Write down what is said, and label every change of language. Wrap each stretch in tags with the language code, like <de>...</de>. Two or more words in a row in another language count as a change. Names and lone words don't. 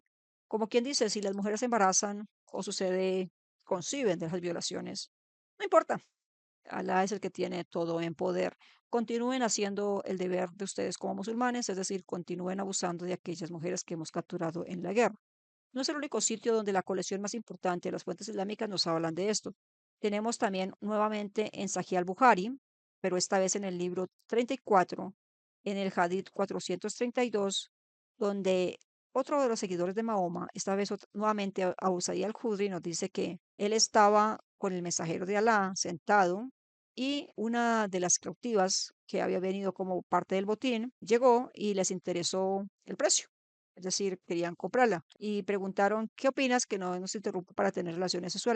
<es>Como quien dice, si las mujeres se embarazan o sucede, conciben de las violaciones, no importa, Alá es el que tiene todo en poder. Continúen haciendo el deber de ustedes como musulmanes, es decir, continúen abusando de aquellas mujeres que hemos capturado en la guerra. No es el único sitio donde la colección más importante de las fuentes islámicas nos hablan de esto. Tenemos también nuevamente en Sahih al-Bukhari, pero esta vez en el libro 34, en el Hadith 432, donde otro de los seguidores de Mahoma, esta vez nuevamente Abu Sa'id al-Khudri, nos dice que él estaba con el mensajero de Alá sentado y una de las cautivas que había venido como parte del botín llegó y les interesó el precio, es decir, querían comprarla y preguntaron, ¿qué opinas que no nos interrumpa para tener relaciones sexuales?</es>